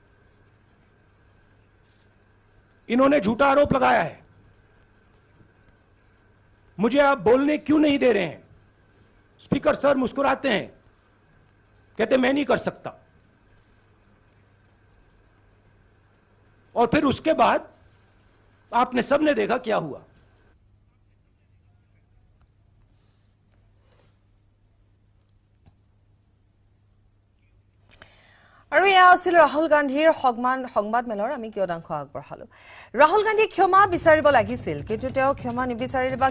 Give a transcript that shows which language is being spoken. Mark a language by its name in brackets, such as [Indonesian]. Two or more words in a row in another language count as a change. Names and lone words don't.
[Hindi] इन्होंने झूठा आरोप लगाया है मुझे आप बोलने क्यों नहीं दे रहे हैं [English] speaker sir [Hindi] मुस्कुराते हैं कहते मैं नहीं कर सकता और फिर उसके बाद आपने सबने देखा क्या हुआ [Assamese] আৰু এয়া আছিল ৰাহুল গান্ধীৰ সংবাদ মেলৰ আমি কিয়দাংশ আগবঢ়ালো ৰাহুল গান্ধী ক্ষমা বিচাৰিব লাগিছিল কিন্তু তেওঁ ক্ষমা নিবিচাৰিলে বা